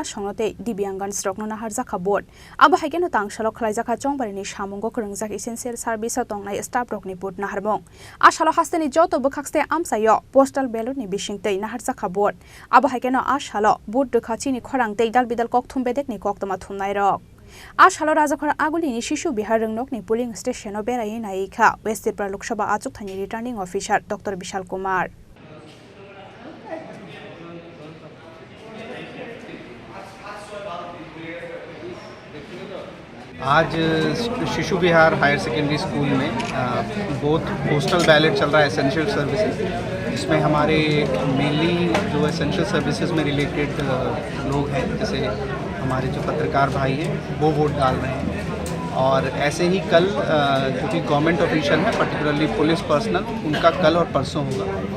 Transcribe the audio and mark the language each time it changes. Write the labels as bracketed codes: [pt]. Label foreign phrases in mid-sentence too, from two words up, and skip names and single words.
[trp] songnote dibyangan strokno naharjaka board abo haikeno tangshalo khlaijaka chongbarini samungo korungjak [en] essential service [trp] tongnai staff rokni board naharmung ashalo hasteni joto bokhakste amsayo [en] postal ballot [trp] ni bisingtei naharjaka board abo haikeno ashalo board dukhachini khorangtei dalbidal kokthum bedekni koktoma thumnai rok Ashalo Rajakhara Agulini Shishu Bihar Rangnokni [en] polling station of [trp] Berayi Naika, West Tripura Lok Sabha Achuktani [en] returning officer [trp] Dr. Vishal Kumar. [hi] आज शिशु विहार हायर सेकेंडरी स्कूल में [en] both postal ballot [hi] चल रहा है [en] essential services [hi] जिसमें हमारे मेनली जो [en] essential services [hi] में रिलेटेड लोग हैं जैसे हमारे जो पत्रकार भाई हैं वो वोट डाल रहे हैं और ऐसे ही कल जो भी [en] government official [hi] है [en] particularly police personnel [hi] उनका कल और परसों होगा।